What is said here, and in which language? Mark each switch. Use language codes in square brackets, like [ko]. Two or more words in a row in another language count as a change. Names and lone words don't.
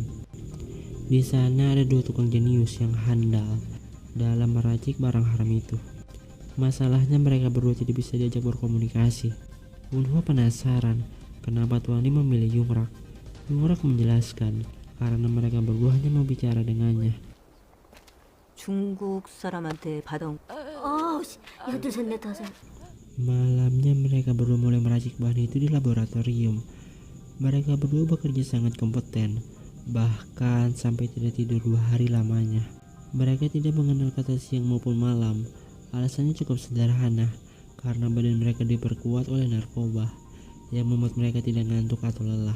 [id] Di sana ada 2 tukang jenius yang handal dalam meracik barang haram itu. Masalahnya mereka berdua tidak bisa diajak berkomunikasi. Wunho penasaran kenapa Tuan Lee memilih Yungrak. Yungrak menjelaskan karena mereka berdua hanya mau bicara dengannya. [ko] 중국 사람한테 받은 여드셋넷 다섯. [id] Malamnya mereka berdua mulai meracik bahan itu di laboratorium. Mereka berdua bekerja sangat kompeten, bahkan sampai tidak tidur 2 hari lamanya. Mereka tidak mengenal kata siang maupun malam. Alasannya cukup sederhana, karena badan mereka diperkuat oleh narkoba yang membuat mereka tidak ngantuk atau lelah.